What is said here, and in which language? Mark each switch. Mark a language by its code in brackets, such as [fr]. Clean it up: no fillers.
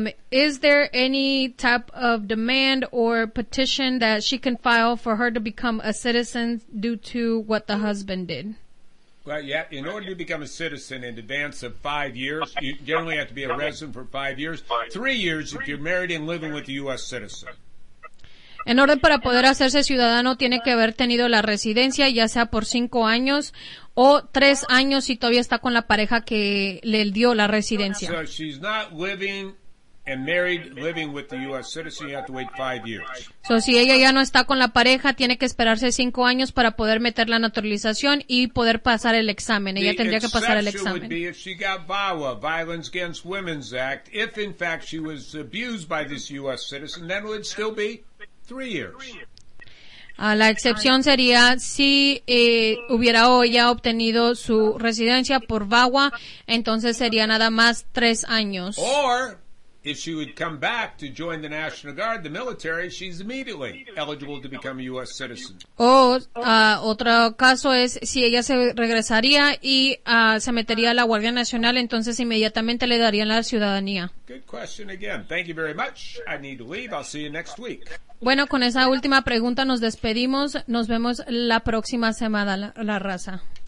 [en] Is there any type of demand or petition that she can file for her to become a citizen due to what the husband did? Well, yeah, in order to become a citizen in advance of 5 years, you generally have to be a resident for 5 years. 3 years if you're married and living with a U.S. citizen. [es] En orden para poder hacerse ciudadano, tiene que haber tenido la residencia, ya sea por 5 años o 3 años si todavía está con la pareja que le dio la residencia. [en] So she's not living and married living with the U.S. citizen, you have to wait 5 years. [es] So si ella ya no está con la pareja, tiene que esperarse 5 años para poder meter la naturalización y poder pasar el examen. Ella tendría que pasar el examen. [en] The exception would be if she got VAWA, Violence Against Women's Act, if in fact she was abused by this U.S. citizen, then it would still be 3 years. [es] La excepción sería si hubiera o ella obtenido su residencia por VAWA, entonces sería nada más 3 años. [en] Or if she would come back to join the National Guard, the military, she's immediately eligible to become a U.S. citizen. [es] Otro caso es si ella se regresaría y se metería a la Guardia Nacional, entonces inmediatamente le darían la ciudadanía. [en] Good question again. Thank you very much. I need to leave. I'll see you next week. [es] Bueno, con esa última pregunta nos despedimos. Nos vemos la próxima semana, la raza.